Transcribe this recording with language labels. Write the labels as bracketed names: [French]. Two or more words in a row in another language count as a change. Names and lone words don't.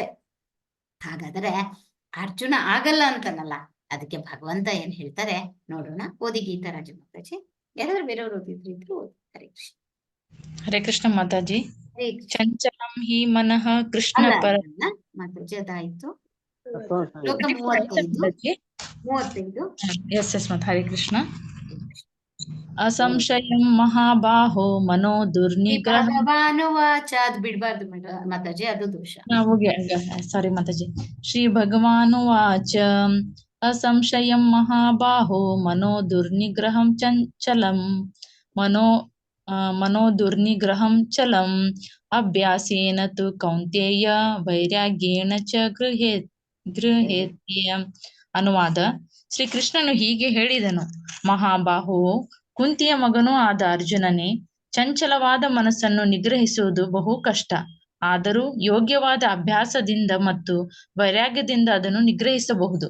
[Kannada] ಹಾಗಾದರೆ ಅರ್ಜುನ ಆಗಲ್ಲ ಅಂತನಲ್ಲ, ಅದಕ್ಕೆ ಭಗವಂತ ಏನ್ ಹೇಳ್ತಾರೆ ನೋಡೋಣ. ಓದಿ ಗೀತಾರಾಜ ಮಾತಾಜಿ. ಯಾರಾದ್ರೂ ಬೇರೆಯವರು ಓದಿದ್ರು ಓದಿ. ಹರೇ ಕೃಷ್ಣ. ಹರೇ ಕೃಷ್ಣ ಮಾತಾಜಿ. ಹರೇ ಕೃಷ್ಣ. [Sanskrit] ಚಂಚಲಂ ಹಿ ಮನಃ ಕೃಷ್ಣ [Kannada] ಅಲ್ಲ ಪರ ಅಲ್ಲ, ಮಾತಾಜಿ ಅದಾಯ್ತು. ಶ್ಲೋಕ 35 [Sanskrit] ಎಸ್ ಮತ್ ಹರೇ ಕೃಷ್ಣ. ಅಸಂಶಯಂ ಮಹಾಬಾಹೋ ಮನೋ ದುರ್ನಿಗ್ರಹ. ಭಗವಾನುವಾಚ, [Kannada] ಅದು ಬಿಡ್ಬಾರ್ದು ಮಾತಾಜಿ, ಅದು ದೋಷ. ಸಾರಿ ಮಾತಾಜಿ. [Sanskrit] ಶ್ರೀ ಭಗವಾನುವಾಚ ಅಸಂಶಯಂ ಮಹಾಬಾಹೋ ಮನೋ ದುರ್ನಿಗ್ರಹಂ ಚಂಚಲಂ ಮನೋ ದುರ್ನಿಗ್ರಹಂ ಚಲಂ ಅಭ್ಯಾಸೇನ ತು ಕೌಂತೇಯ ವೈರಾಗ್ಯೇಣ ಚ ಗೃಹೇತ್ಯ. [Kannada] ಅನುವಾದ: ಶ್ರೀಕೃಷ್ಣನು ಹೀಗೆ ಹೇಳಿದನು: ಮಹಾಬಾಹೋ, ಕುಂತಿಯ ಮಗನೂ ಆದ ಅರ್ಜುನನೇ, ಚಂಚಲವಾದ ಮನಸ್ಸನ್ನು ನಿಗ್ರಹಿಸುವುದು ಬಹು ಕಷ್ಟ. ಆದರೂ ಯೋಗ್ಯವಾದ ಅಭ್ಯಾಸದಿಂದ ಮತ್ತು ವೈರಾಗ್ಯದಿಂದ ಅದನ್ನು ನಿಗ್ರಹಿಸಬಹುದು.